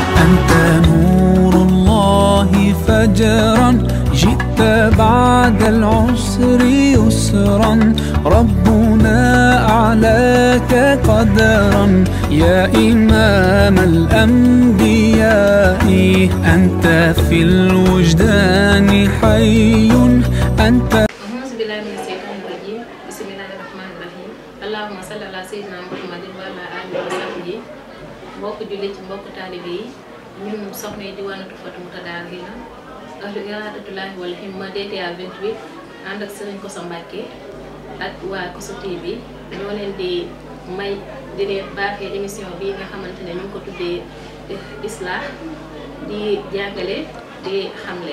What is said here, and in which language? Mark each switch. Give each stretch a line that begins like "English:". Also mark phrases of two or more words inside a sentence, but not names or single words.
Arabic: أنت نور الله فجرا جئت بعد العسر يسرا ربنا أعلاك قدرا يا إمام الأنبياء أنت في الوجدان حي أنت. أعوذ بالله من الشيطان الرجيم بسم الله الرحمن الرحيم اللهم صل على سيدنا محمد وعلى آله وصحبه
Wolof: mbokk jullit ci mbokk taalibe yi ñun soxna yi diwaanu
Arabic: Tuhfatul Mutadabirina أهل إرادة الله والهمة DTA 28
Wolof: ànd ak Serigne Kosso Mbacké ak waa Kosso TV ñoo leen di may di leen baaxee émission bi nga xamante ne ñu ngi ko tuddee Islah di jàngale di xamle